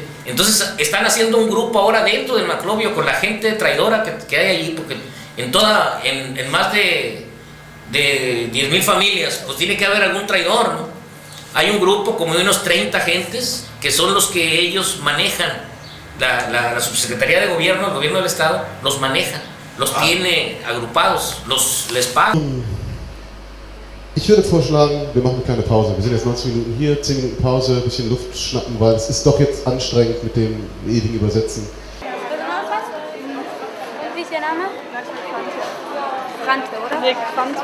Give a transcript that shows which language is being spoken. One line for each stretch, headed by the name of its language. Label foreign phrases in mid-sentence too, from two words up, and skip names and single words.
Spanish: Entonces están haciendo un grupo ahora dentro del Maclovio con la gente traidora que hay allí, porque en más de 10,000 familias, pues tiene que haber algún traidor, ¿no? Hay un grupo como de unos 30 agentes que son los que ellos manejan. La subsecretaría de gobierno, el gobierno del estado, los maneja, los tiene agrupados, les paga.
German: Ich würde vorschlagen, wir machen eine kleine Pause. Wir sind jetzt 90 Minuten hier, 10 Minuten Pause, ein bisschen Luft schnappen, weil es ist doch jetzt anstrengend mit dem ewigen Übersetzen. Wie ist Ihr Name? Frante, oder? Nee, Frante.